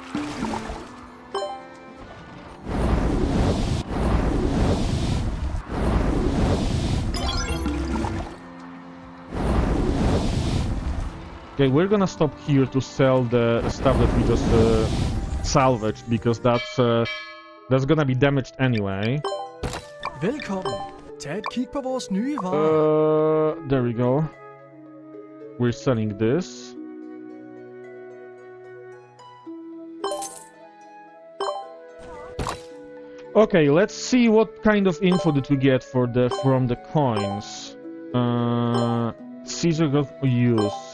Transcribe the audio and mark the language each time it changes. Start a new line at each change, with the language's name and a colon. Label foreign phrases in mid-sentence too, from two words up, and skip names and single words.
English: Okay, we're gonna stop here to sell the stuff that we just salvaged, because that's gonna be damaged anyway.
Danish: Velkommen. Tag et kig på vores nye varer.
English: There we go. We're selling this. Okay, let's see what kind of info did we get from the coins. Caesar got use.